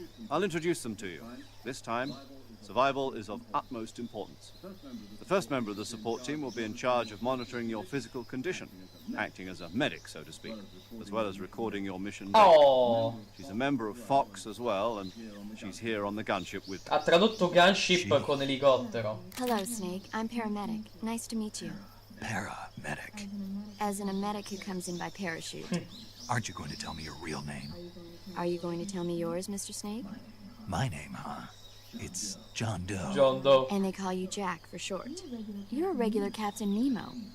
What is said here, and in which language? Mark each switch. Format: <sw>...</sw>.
<en>I'll introduce them to you. This time, Survival is of utmost importance. The first member of the support team will be in charge of monitoring your physical condition, acting as a medic, so to speak, as well as recording your mission data. Oh, She's a member of Fox as well, and she's here on the gunship with</en> <it>ha tradotto gunship con elicottero.</it> <en>Hello, Snake. I'm paramedic. Nice to meet you. Paramedic. As in a medic who comes in by parachute. Aren't you going to tell me your real name? Are you going to tell me yours, Mr. Snake? My name, huh? It's John Doe. John Doe. And they call you Jack for short. You're a regular Captain Nemo.</en>